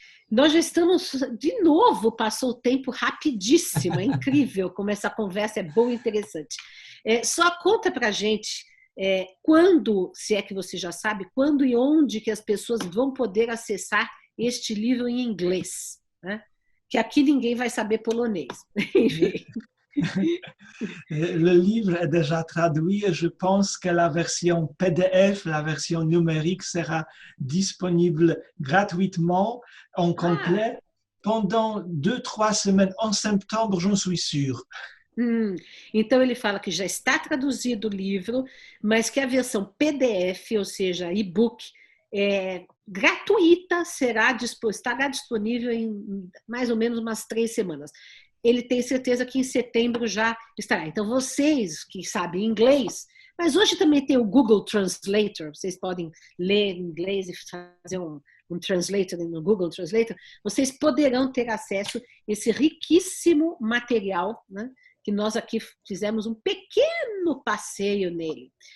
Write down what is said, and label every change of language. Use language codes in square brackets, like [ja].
[pt] Nós já estamos, de novo, passou o tempo rapidíssimo, é incrível como essa conversa é boa e interessante. Só conta para a gente quando, se é que você já sabe, quando e onde que as pessoas vão poder acessar este livro em inglês, né? Que aqui ninguém vai saber polonês. [fr] Le livre est déjà traduit et je pense que la version PDF, la version numérique, sera disponible gratuitement en complet pendant 2-3 semaines en septembre, j'en suis sûr. [pt] Então ele fala que já está traduzido o livro, mas que a versão PDF, ou seja, e-book, gratuita, estará disponível em mais ou menos umas 3 semanas. Ele tem certeza que em setembro já estará. Então, vocês que sabem inglês, mas hoje também tem o Google Translator, vocês podem ler em inglês e fazer um translator no Google Translator, vocês poderão ter acesso a esse riquíssimo material, né, que nós aqui fizemos um pequeno passeio nele.